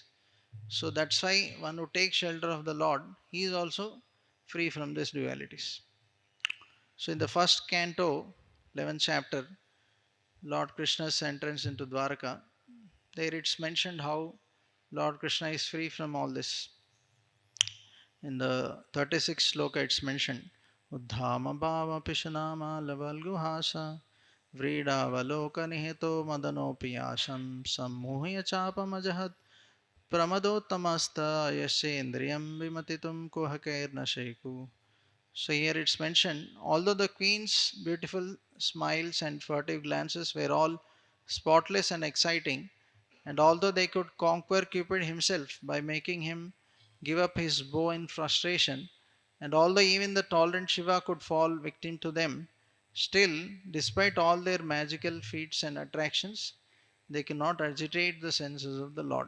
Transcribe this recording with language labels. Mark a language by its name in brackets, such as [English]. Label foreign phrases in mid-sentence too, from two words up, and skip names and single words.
[English] So that's why one who takes shelter of the Lord, he is also free from these dualities. So in the first canto, 11th chapter, Lord Krishna's entrance into Dwaraka, there it's mentioned how Lord Krishna is free from all this. In the 36th sloka, it's mentioned [Sanskrit] Uddhama Bhava Pishanama Lavalguhasa Vridavaloka Niheto Madanopiyasham Sammuhya Chapamajahat Pramadottamasta Yashendriyam Vimatitum Kuhakairna Sheku. [English] So here it's mentioned, although the queen's beautiful smiles and furtive glances were all spotless and exciting, and although they could conquer Cupid himself by making him give up his bow in frustration, and although even the tolerant Shiva could fall victim to them, still, despite all their magical feats and attractions, they cannot agitate the senses of the Lord.